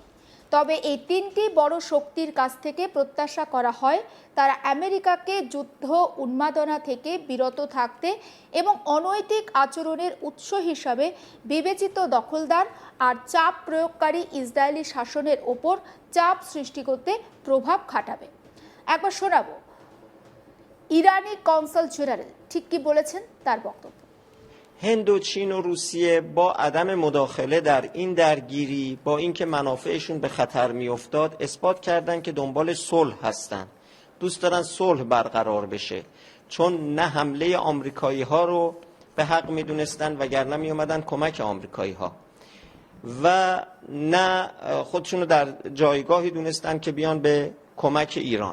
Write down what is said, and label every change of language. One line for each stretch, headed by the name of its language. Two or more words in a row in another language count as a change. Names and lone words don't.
Bangla: তবে এই তিনটি বড় শক্তির কাছ থেকে প্রত্যাশা করা হয় তারা আমেরিকাকে যুদ্ধ উন্মাদনা থেকে বিরত থাকতে এবং অনৈতিক আচরণের উৎস হিসাবে বিবেচিত দখলদার আর চাপ প্রয়োগকারী ইসরায়েলি শাসনের ওপর চাপ সৃষ্টি করতে প্রভাব খাটাবে। একবার শোনাবো ইরানি কনসাল জেনারেল ঠিক কি বলেছেন তার বক্তব্য।
Persian: هند و چین و روسیه با عدم مداخله در این درگیری، با اینکه منافعشون به خطر میافتاد، اثبات کردن که دنبال صلح هستن. دوست دارن صلح برقرار بشه، چون نه حمله آمریکایی ها رو به حق میدونستن وگرنه می اومدن کمک آمریکایی ها، و نه خودشون رو در جایگاهی دونستن که بیان به کمک ایران.